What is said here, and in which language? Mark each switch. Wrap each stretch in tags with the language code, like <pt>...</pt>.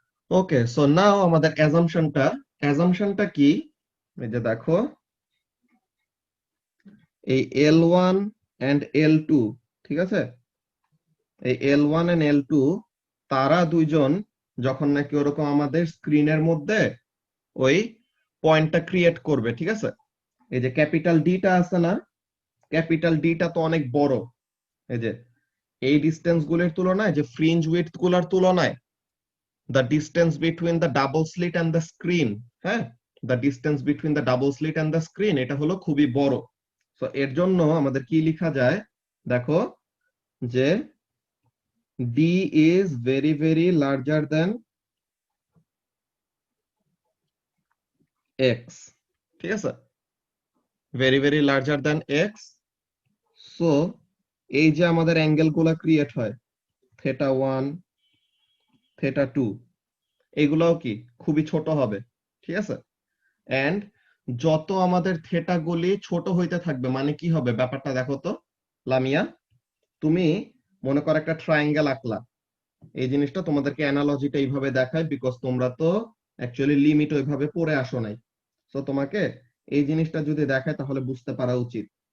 <bn>ওকে, so now আমাদের অ্যাজাম্পশনটা কি, এই যে দেখো এই L1 and L2, ঠিক আছে, এই L1 and L2 তারা দুইজন যখন নাকি ওরকম আমাদের স্ক্রিনের মধ্যে ওই পয়েন্টটা ক্রিয়েট করবে, ঠিক আছে, এই যে ক্যাপিটাল ডিটা আছে না, ক্যাপিটাল ডিটা তো অনেক বড়, এই যে এই ডিসটেন্স গুলোর তুলনায়, যে ফ্রিঞ্জ উইডথ গুলোর তুলনায়</bn> <en>the distance between the double slit and the screen, হ্যাঁ, the distance between the double slit and the screen</en> <bn>এটা হলো খুবই বড়। সো এর জন্য আমাদের কি লেখা যায় দেখো, যে</bn> <en>d is very very larger than x,</en> <bn>ঠিক আছে,</bn> <en>very very larger than x।</en> <bn>So এই যে আমাদের অ্যাঙ্গেল গুলা ক্রিয়েট হয় θ1 θ2, এগুলাও কি খুবই ছোট হবে, ঠিক আছে, এন্ড যত আমাদের থেটা গুলি ছোট হইতে থাকবে মানে কি হবে ব্যাপারটা দেখো তো লামিয়া, তুমি মনে করো একটা ট্রায়াঙ্গেল আঁকলা, এই জিনিসটা তোমাদেরকে অ্যানালজিটা এইভাবে দেখায় বিকজ তোমরা তো অ্যাকচুয়ালি লিমিট ওইভাবে পড়ে আসো নাই, সো তোমাকে এই জিনিসটা যদি দেখায় তাহলে বুঝতে পারা উচিত।</bn>